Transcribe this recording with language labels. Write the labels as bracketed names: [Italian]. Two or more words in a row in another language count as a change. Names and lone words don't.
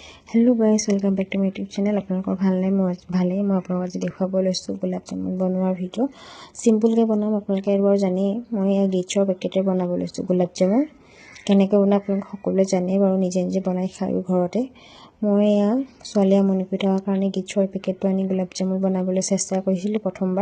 [English] hello guys, welcome back to my YouTube channel. [Assamese] আপোনালোকৰ ভালনে? ভালেই। মই আপোনালোকক আজি দেখুৱাব লৈছোঁ গোলাপ জামুন বনোৱাৰ ভিডিঅ'। চিম্পুলকৈ বনাম। আপোনালোকে এবাৰ জানেই মই এই গিটছৰ পেকেটে বনাব লৈছোঁ গোলাপ জামুন। কেনেকৈ বনাই আপোনালোকে সকলোৱে জানেই বাৰু, নিজে নিজে বনাই খায়ো ঘৰতে। মই এয়া ছোৱালী আমনি কৰি থকাৰ কাৰণে গিটছৰ পেকেটটো আনি গোলাপ জামুন বনাবলৈ চেষ্টা কৰিছিলোঁ প্ৰথমবাৰ।